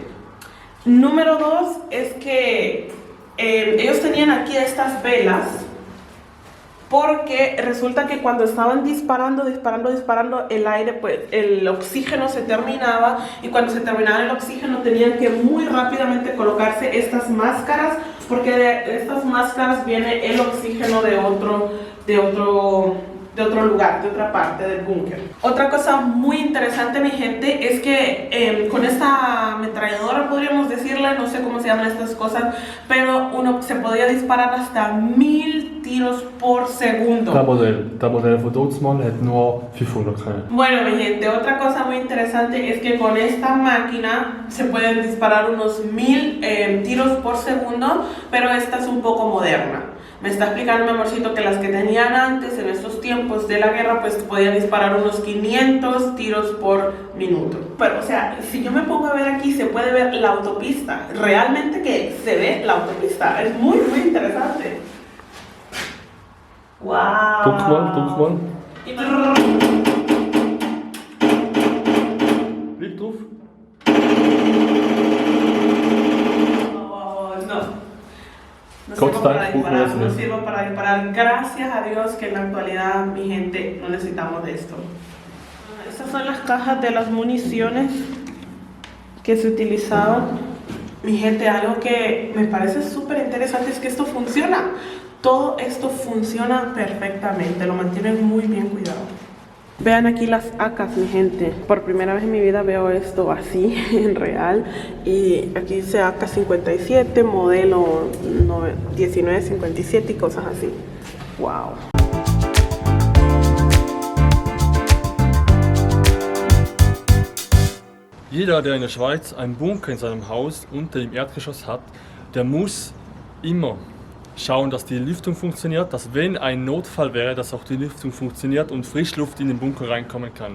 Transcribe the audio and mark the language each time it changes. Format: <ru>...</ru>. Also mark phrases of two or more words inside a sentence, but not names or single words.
<es>Número 2 es que ellos tenían aquí estas velas, porque resulta que cuando estaban disparando, el aire, pues el oxígeno se terminaba, y cuando se terminaba el oxígeno tenían que muy rápidamente colocarse estas máscaras, porque de estas máscaras viene el oxígeno de otro lugar, de otra parte del búnker. Otra cosa muy interesante, mi gente, es que con esta ametralladora, podríamos decirle, no sé cómo se llaman estas cosas, pero uno se podía disparar hasta 1000 tiros por segundo.</es> <de>Der Modell von Dutzmann hat nur 500 können.</de> <es>Bueno, mi gente, otra cosa muy interesante es que con esta máquina se pueden disparar unos 1000 tiros por segundo, pero esta es un poco moderna. Me está explicando mi amorcito que las que tenían antes, en estos tiempos de la guerra, pues podían disparar unos 500 tiros por minuto. Pero, o sea, si yo me pongo a ver aquí, se puede ver la autopista. Realmente que se ve la autopista. Es muy, muy interesante. ¡Wow!</es> <de>Guck mal. Bleib drauf.</de> <es>No sirvo para disparar. Gracias a Dios que en la actualidad, mi gente, no necesitamos de esto. Estas son las cajas de las municiones que se utilizaban. Mi gente, algo que me parece súper interesante es que esto funciona. Todo esto funciona perfectamente, lo mantienen muy bien cuidado. Vean aquí las AKs, mi gente. Por primera vez en mi vida veo esto así, en real. Y aquí dice AK-57, modelo 1957 y cosas así. ¡Wow!</es> <de>Jeder, der in der Schweiz einen Bunker in seinem Haus unter dem Erdgeschoss hat, der muss immer schauen, dass die Lüftung funktioniert, dass wenn ein Notfall wäre, dass auch die Lüftung funktioniert und Frischluft in den Bunker reinkommen kann.</de>